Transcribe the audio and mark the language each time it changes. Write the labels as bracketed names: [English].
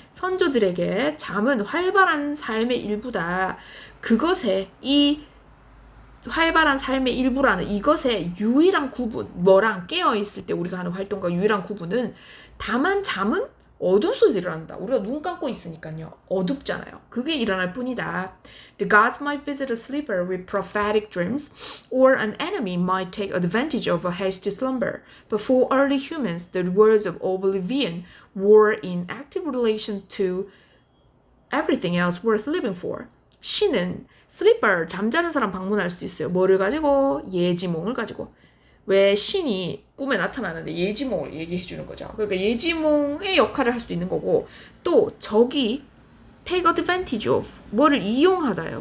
[Korean] 선조들에게 잠은 활발한 삶의 일부다. 그것의 이 활발한 삶의 일부라는 이것의 유일한 구분, 뭐랑 깨어있을 때 우리가 하는 활동과 유일한 구분은 다만 잠은 어둠 속에서 일어난다. 우리가 눈 감고 있으니까요. 어둡잖아요. 그게 일어날 뿐이다. [English] The gods might visit a sleeper with prophetic dreams, or an enemy might take advantage of a hasty slumber. But for early humans, the words of oblivion were in active relation to everything else worth living for. [Korean] 신은 sleeper, 잠자는 사람 방문할 수도 있어요. 뭐를 가지고? 예지몽을 가지고. 왜 신이 꿈에 나타나는데 예지몽을 얘기해 주는 거죠. 그러니까 예지몽의 역할을 할 수도 있는 거고 또 적이 [English] take advantage of [Korean] 뭐를 이용하다요.